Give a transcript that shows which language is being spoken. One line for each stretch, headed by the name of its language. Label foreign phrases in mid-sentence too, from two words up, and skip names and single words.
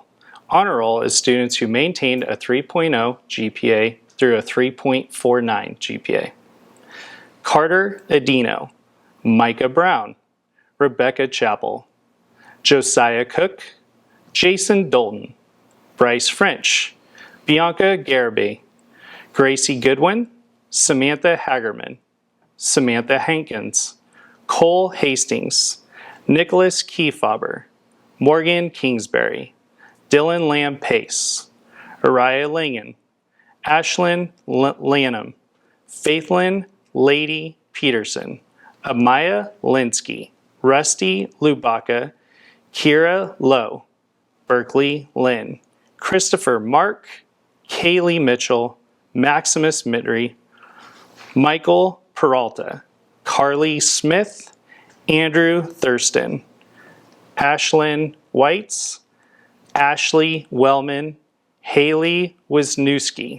English: Honor Roll is students who maintained a 3.0 GPA through a 3.49 GPA. Carter Adino, Micah Brown, Rebecca Chappell, Josiah Cook, Jason Dalton, Bryce French, Bianca Garibay, Gracie Goodwin, Samantha Hagerman, Samantha Hankins, Cole Hastings, Nicholas Kiefaber, Morgan Kingsbury, Dylan Lamb Pace, Araya Langan, Ashlyn Lanham, Faithlyn Lady Peterson, Amaya Linsky, Rusty Lubaka, Kira Lowe, Berkeley Lynn, Christopher Mark, Kaylee Mitchell, Maximus Mitry, Michael Peralta, Carly Smith, Andrew Thurston, Ashlyn Whites, Ashley Wellman, Haley Wisniewski.